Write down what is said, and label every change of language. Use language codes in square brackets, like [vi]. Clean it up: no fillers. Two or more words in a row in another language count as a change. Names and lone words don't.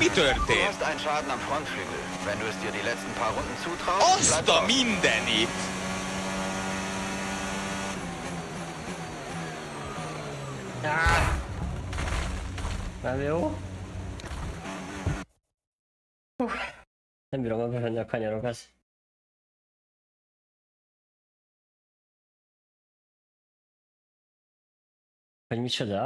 [de] Du [hu] történt? [de] hast einen Schaden am Frontflügel. Wenn du es dir die letzten paar Runden zutraust, [hu] Azt [de] bleib [hu] a [de] dran. [hu] mindenit! Nem jó? Nem bírom bevenni a kanyarokat. Hogy micsoda?